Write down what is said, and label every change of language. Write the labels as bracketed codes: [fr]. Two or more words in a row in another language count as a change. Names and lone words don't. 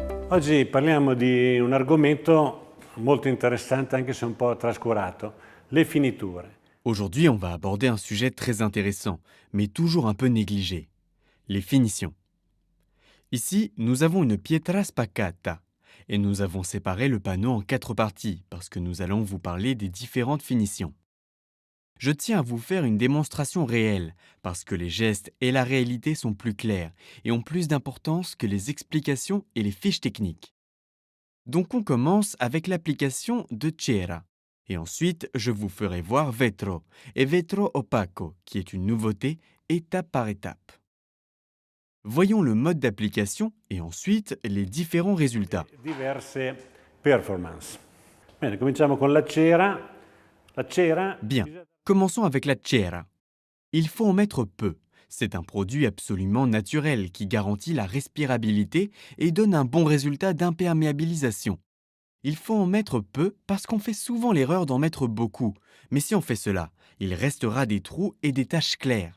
[it] Oggi parliamo di un argomento molto interessante anche se un po' trascurato, le finiture. [fr] Aujourd'hui, on va aborder un sujet très intéressant, mais toujours un peu négligé, les finitions. Ici, nous avons une [it] pietra spaccata, [fr] et nous avons séparé le panneau en 4 parties, parce que nous allons vous parler des différentes finitions. Je tiens à vous faire une démonstration réelle, parce que les gestes et la réalité sont plus clairs, et ont plus d'importance que les explications et les fiches techniques. Donc on commence avec l'application de Cera. Et ensuite, je vous ferai voir Vetro et Vetro Opaco, qui est une nouveauté étape par étape. Voyons le mode d'application et ensuite les différents résultats. [it] Diverse performance. Bene, cominciamo con la cera. La cera. [fr] Bien, commençons avec la Cera. Il faut en mettre peu. C'est un produit absolument naturel qui garantit la respirabilité et donne un bon résultat d'imperméabilisation. Il faut en mettre peu parce qu'on fait souvent l'erreur d'en mettre beaucoup. Mais si on fait cela, il restera des trous et des taches claires.